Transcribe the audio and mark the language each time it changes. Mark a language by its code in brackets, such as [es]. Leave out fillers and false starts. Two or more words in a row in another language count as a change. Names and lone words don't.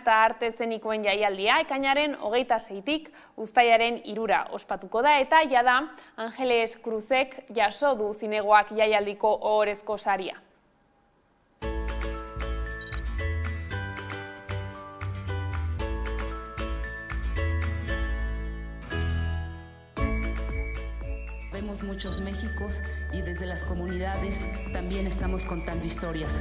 [eu] eta arte eszenikoen jaialdia ekainaren 26-tik uztailaren 3 ospatuko da eta jada Angeles Cruzek jaso du zinegoak jaialdiko ohorezko saria. [es] Vemos muchos Méxicos y desde las comunidades también estamos contando historias.